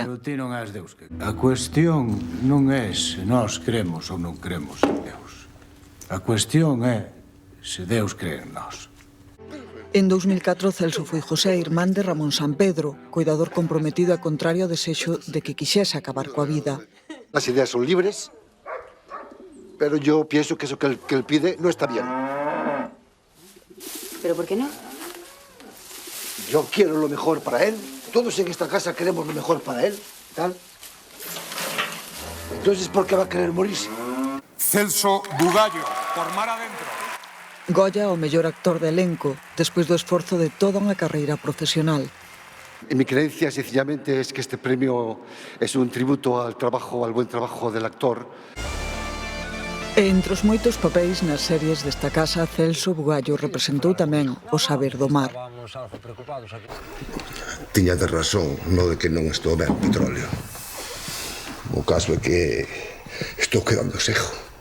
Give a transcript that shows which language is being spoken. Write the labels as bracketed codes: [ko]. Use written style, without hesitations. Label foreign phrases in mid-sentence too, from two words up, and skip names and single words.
[gl] A cuestión non é se nós cremos ou non cremos en Deus. A cuestión é se Deus cree en nós. En 2004, Celso foi José, irmán de Ramón Sampedro, cuidador comprometido a contrario ao desexo de que quixese acabar coa vida. [es] Las ideas son libres, pero yo pienso que eso que él pide no está bien. ¿Pero por qué no? Yo quiero lo mejor para él. Todos en esta casa queremos lo mejor para él, tal. Entonces, ¿por qué va a querer morirse? Celso Bugallo, por Mar Adentro. [gl] Goya, o mellor actor de elenco, despois do esforzo de toda unha carreira profesional. [es] Mi creencia, sencillamente, es que este premio es un tributo al buen trabajo del actor. [gl] E entre os moitos papéis nas series desta casa, Celso Bugallo representou tamén o saber do mar. Tiñades razón, no de que non estou ben petróleo. O caso é que estou quedando seco.